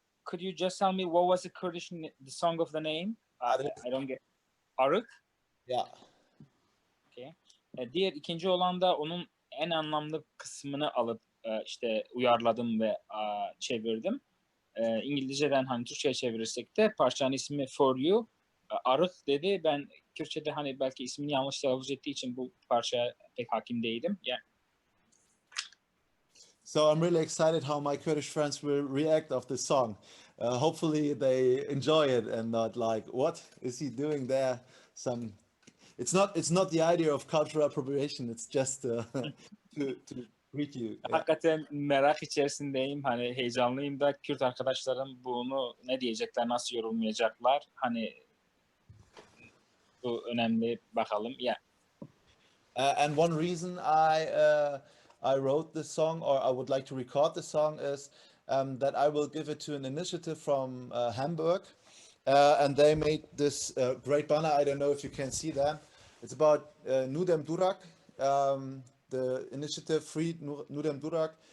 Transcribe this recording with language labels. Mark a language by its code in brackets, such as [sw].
[en] Could you just tell me what was the Kurdish the song of the name? I don't get. Arık? Yeah. Okay. [tr] Diğer ikinci olan da onun en anlamlı kısmını alıp işte uyarladım ve çevirdim. İngilizceden hani Türkçe'ye çevirirsek de parçanın ismi For You. Arık dedi. Ben Kürtçe'de hani belki ismini yanlış telaffuz ettiği için bu parçaya pek hakim değilim. [en] Yeah. So I'm really excited how my Kurdish friends will react of this song. Hopefully they enjoy it and not like, what is he doing there? It's not the idea of cultural appropriation. It's just to greet you. [tr] Hakikaten merak içerisindeyim. Hani heyecanlıyım da Kürt arkadaşlarım bunu ne diyecekler, nasıl yorumlayacaklar? Hani bu önemli, bakalım. Yeah. [en] And one reason I wrote this song, or I would like to record this song, is that I will give it to an initiative from Hamburg, and they made this great banner. I don't know if you can see that. It's about Nudem Durak, the initiative Free Nudem Durak.